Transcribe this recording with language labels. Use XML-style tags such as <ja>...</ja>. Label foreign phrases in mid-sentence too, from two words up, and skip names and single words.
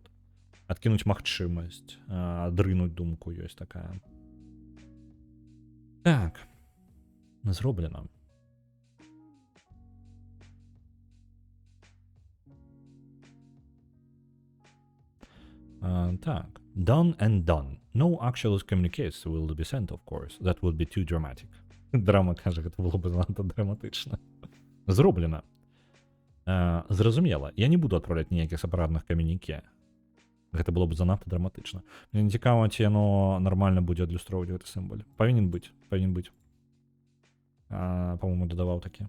<be>Адкінуць магчымасць. Адрынуць думку ёсць такая. Так. Зроблена. Так.</be> <en>Done and done. No actual communicates will be sent, of course. That would be too dramatic.</en> <be>Драма каже, гэта было б занадта драматычна. Зроблена. Зразумела. Я не буду адпраўляць ніякіх сапраўдных камюніке. Гэта было б занадта драматычна. Мне не цікава, ці яно нармальна будзе адлюстроўваць гэты сімвол. Павінен быць. По-моему, дадаваў такі.</be>